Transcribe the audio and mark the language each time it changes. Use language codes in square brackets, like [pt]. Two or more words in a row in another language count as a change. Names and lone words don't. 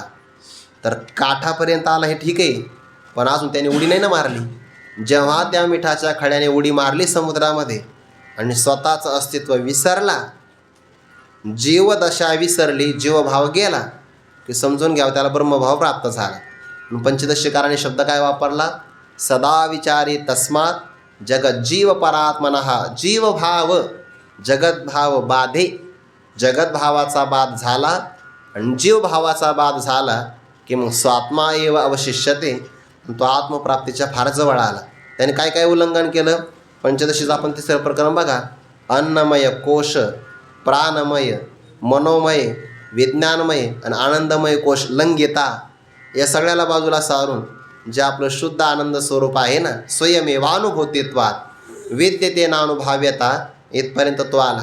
[mr] तर काठापर्यंत आला हे ठीक आहे, पण अजून त्याने उडी नाही ना मारली. जेव्हा त्या मिठाच्या खड्याने उडी मारली समुद्रामध्ये आणि स्वतःचं अस्तित्व विसरला, जीवदशा विसरली, जीवभाव गेला, की समजून घ्यावं त्याला ब्रह्मभाव प्राप्त झाला. पंचदशीकाराने शब्द काय वापरला? [sa] सदा विचारी तस्मात जगज्जीव परात्मनः. [mr] जीवभाव, जगद्भाव बाधे. जगद्भावाचा बाध झाला आणि जीवभावाचा बाध झाला की मग [sa] स्वात्मा एव अवशिष्यते. [mr] तो आत्मप्राप्तीच्या फार जवळ आला. त्याने काय काय उल्लंघन केलं? पंचदशीचं आपण तिसरं प्रकरण बघा. अन्नमय कोश, प्राणमय, मनोमय, विज्ञानमय आणि आनंदमय कोश लंघिता. या सगळ्याला बाजूला सारून जे आपलं शुद्ध आनंद स्वरूप आहे ना, [sa] स्वयमेवानुभूतित्वात विद्यतेनानुभव्यता, [mr] इथपर्यंत तो आला.